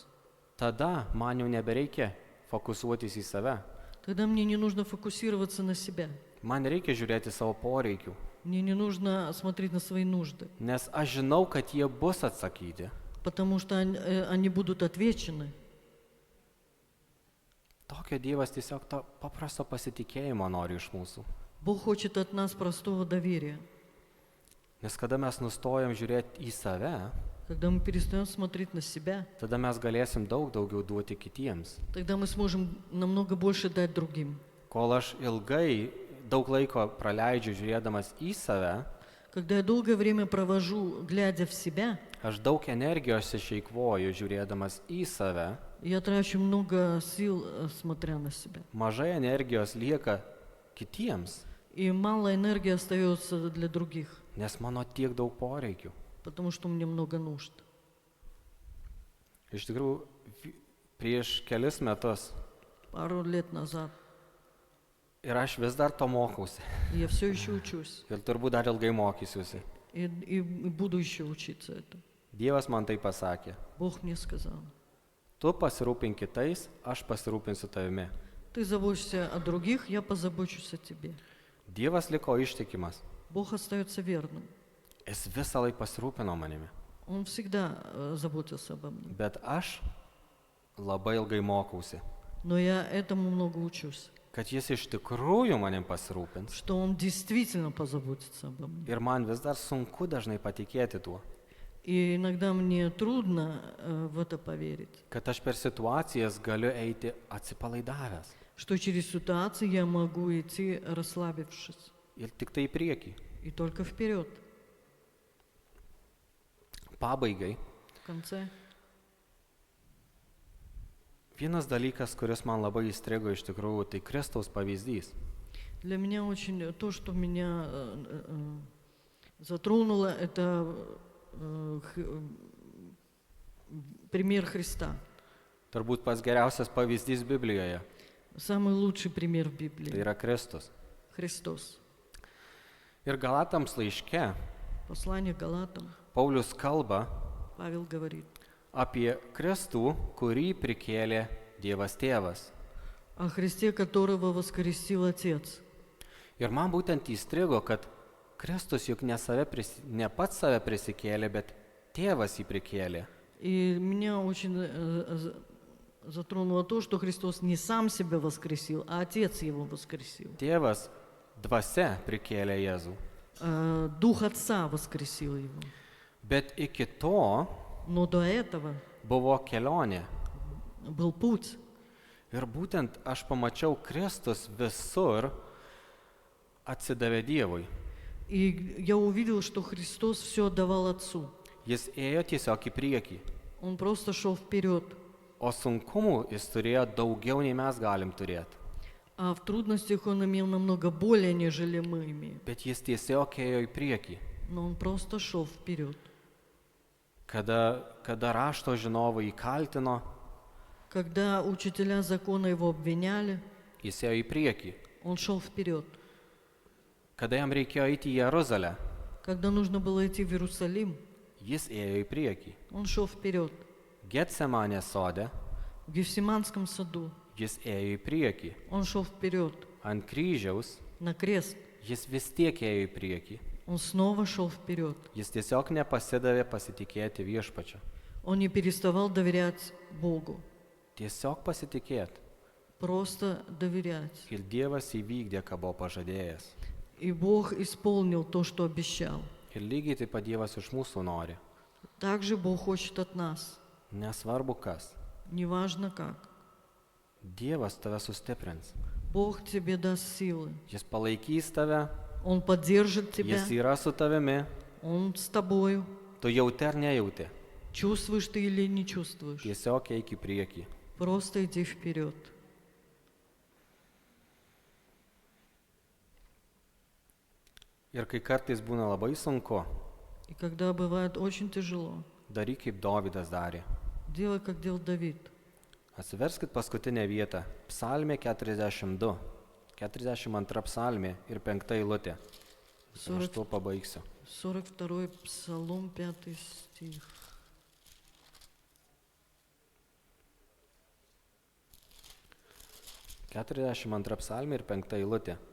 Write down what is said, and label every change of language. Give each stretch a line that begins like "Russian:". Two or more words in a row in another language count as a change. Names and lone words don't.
Lithuanian: tada man jau nebereikia fokusuotis į save.
Russian: тогда мне не нужно фокусироваться на себя.
Lithuanian: Man reikia žiūrėti savo poreikių,
Russian: Мне не нужно смотреть на свои нужды,
Lithuanian: nes aš žinau, kad jie bus atsakyti.
Russian: потому что они будут отвечены.
Lithuanian: Tokio Dievas tiesiog to paprasto pasitikėjimo nori iš mūsų.
Russian: Бог хочет от нас простого доверия.
Lithuanian: Nes kada mes nustojam žiūrėti į save,
Russian: Когда мы перестаем смотреть на себя,
Lithuanian: tada mes galėsim daug daugiau duoti kitiems.
Russian: тогда мы сможем намного больше дать другим.
Lithuanian: Kol aš ilgai, daug laiko praleidžiu žiūrėdamas į save,
Russian: Когда я долгое время провожу, глядя в себя,
Lithuanian: aš daug energijos išeikvoju žiūrėdamas į save,
Russian: я трачу много сил, смотря на себя.
Lithuanian: mažai energijos lieka kitiems,
Russian: И мало энергии остается для других,
Lithuanian: nes mano tiek daug poreikių.
Russian: потому что мне много нужд.
Lithuanian: Iš tikrųjų, prieš kelis metus
Russian: Пару лет назад
Lithuanian: Ir aš vis dar to mokausi.
Russian: И я все еще учусь.
Lithuanian: Ir turbūt dar ilgai mokysiuosi.
Russian: И буду еще учиться этому.
Lithuanian: Dievas man tai pasakė.
Russian: Бог мне сказал.
Lithuanian: Tu pasirūpink kitais, aš pasirūpinsiu tavimi.
Russian: Ты заботишься о других, я позабочусь о тебе.
Lithuanian: Dievas liko ištikimas.
Russian: Бог остается верным.
Lithuanian: Jis visą laiką pasirūpino manimi.
Russian: Он всегда заботился обо мне.
Lithuanian: Bet aš labai ilgai mokausi,
Russian: Но я этому много учусь.
Lithuanian: kad jis iš tikrųjų manim pasirūpins.
Russian: Что он действительно позаботится обо мне.
Lithuanian: Ir man vis dar sunku dažnai patikėti tuo,
Russian: И иногда мне трудно в это поверить.
Lithuanian: kad aš per situacijas galiu eiti atsipalaidavęs
Russian: Что через ситуации я могу идти расслабившись.
Lithuanian: ir tik tai į priekį.
Russian: И только вперед.
Lithuanian: Pabaigai,
Russian: В конце.
Lithuanian: vienas dalykas, kuris man labai įstrigo iš tikrųjų, tai Kristaus pavyzdys.
Russian: Для меня очень то, что меня затронуло, это пример Христа.
Lithuanian: Turbūt pats geriausias pavyzdys Biblijoje
Russian: Самый лучший пример в
Lithuanian: tai
Russian: Библии.
Lithuanian: yra Kristus.
Russian: Христос.
Lithuanian: Ir Galatams laiške
Russian: Послание Галатам.
Lithuanian: Paulius kalba
Russian: Павел говорит
Lithuanian: apie Kristų, kurį prikėlė Dievas Tėvas.
Russian: о Христе, которого воскресил Отец.
Lithuanian: Ir man būtent įstrigo, kad Kristus juk ne pats save prisikėlė, bet Tėvas jį prikėlė.
Russian: И меня очень затронуло то, что Христос не сам себя воскресил, а Отец его воскресил.
Lithuanian: Tėvas dvasia prikėlė Jėzų.
Russian: Дух Отца воскресил его.
Lithuanian: Bet iki to
Russian: Но до этого
Lithuanian: buvo kelionė.
Russian: был путь.
Lithuanian: Ir būtent aš pamačiau, Kristus visur atsidavė Dievui.
Russian: И я увидел, что Христос все отдавал Отцу.
Lithuanian: Jis ėjo tiesiog į priekį.
Russian: Он просто шел вперед.
Lithuanian: O sunkumų jis turėjo daugiau, nei mes galim turėti.
Russian: А в трудностях он имел намного более, нежели мы имеем.
Lithuanian: Bet jis tiesiog ėjo į priekį.
Russian: Но он просто шел вперед.
Lithuanian: Kada rašto žinovai įkaltino,
Russian: Когда учителя закона его обвиняли,
Lithuanian: jis ėjo į priekį.
Russian: он шел вперед.
Lithuanian: Kada jam reikėjo eiti į Jeruzalę,
Russian: Когда нужно было идти в Иерусалим,
Lithuanian: jis ėjo į priekį.
Russian: он шел вперед.
Lithuanian: Getsemanės sode
Russian: В Гефсиманском саду
Lithuanian: jis ėjo į priekį.
Russian: он шел вперед.
Lithuanian: Ant kryžiaus
Russian: На крест
Lithuanian: jis vis tiek ėjo į priekį.
Russian: он снова шел вперед.
Lithuanian: Jis tiesiog nepasidavė pasitikėti viešpačiu.
Russian: Он не переставал доверять Богу.
Lithuanian: Tiesiog pasitikėti.
Russian: Просто доверять.
Lithuanian: Ir Dievas įvykdė, ką buvo pažadėjęs.
Russian: И Бог исполнил то, что обещал.
Lithuanian: Ir lygiai taip pat Dievas iš mūsų nori.
Russian: Также Бог хочет от нас.
Lithuanian: Nesvarbu kas.
Russian: Неважно как.
Lithuanian: Dievas tave sustiprins.
Russian: Бог тебе даст силы.
Lithuanian: Jis palaikys tave.
Russian: Он поддержит тебя.
Lithuanian: Jis yra su tavimi.
Russian: Он с тобою.
Lithuanian: Tu jauti ar nejauti.
Russian: Чувствуешь ты или не чувствуешь.
Lithuanian: Tiesiog eik į priekį.
Russian: Просто иди вперед.
Lithuanian: Ir kai kartais būna labai sunku,
Russian: И когда бывает очень тяжело,
Lithuanian: daryk kaip Dovydas darė.
Russian: делай, как делал Давид.
Lithuanian: Atsiverskit paskutinę vietą. Psalmė 42. 42 psalmė ir 5 eilutė. Ir aš tuo pabaigsiu.
Russian: 42 Псалом, 5 стих.
Lithuanian: Keturiasdešimt antra psalmė ir 5 eilutė.